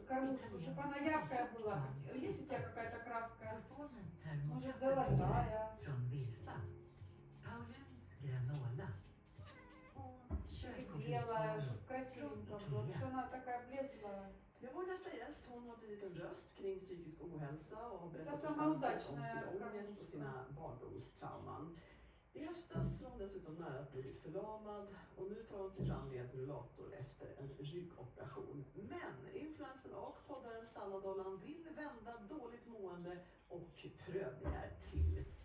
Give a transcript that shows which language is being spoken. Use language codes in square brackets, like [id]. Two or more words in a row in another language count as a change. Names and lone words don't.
[ru] подушку, чтобы она яркая была. Есть у тебя какая-то краска? [sv] Performance [ru] Может, [sv] termometer [ru] золотая? [sv] från Wilfa. Paulens granola. Och [ru] Или белая, [sv] kökokrisvaror [ru] чтобы красивенько [sv] från [ru] было. Потому [sv] Ikea. [ru] что она такая бледная. [sv] Ja, vår nästa gäst hon har blivit en röst kring psykisk ohälsa och har berättat Det är samma offentligt om [ru] uddačная [sv] sin ångest [ru] кормушка. [sv] och sina barndomstrauman. I höstas var hon dessutom nära att bli förlamad och nu tar hon sig fram med rullator efter en ryggoperation. Men influensen och poddaren Sanna Dollan vill vända dåligt mående och prövningar till garv.